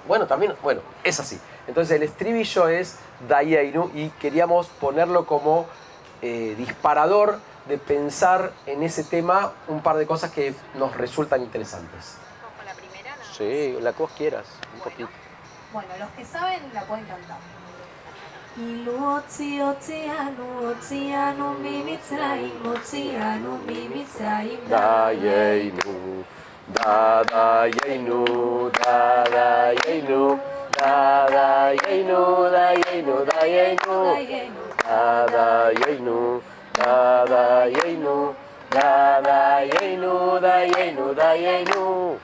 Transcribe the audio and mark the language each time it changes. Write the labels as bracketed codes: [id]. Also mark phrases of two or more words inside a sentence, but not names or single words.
[es] Bueno, también, bueno, es así. Entonces el estribillo es Dayeinu y queríamos ponerlo como disparador de pensar en ese tema un par de cosas que nos resultan interesantes. ¿Como la primera? No. Sí, la que vos quieras, un poquito. Bueno, los que saben la pueden cantar. [he] אילו הוציאנו ממצרים, הוציאנו ממצרים, דיינו, דיינו, דיינו, דיינו, דיינו, דיינו, דיינו, דיינו, דיינו, דיינו, דיינו.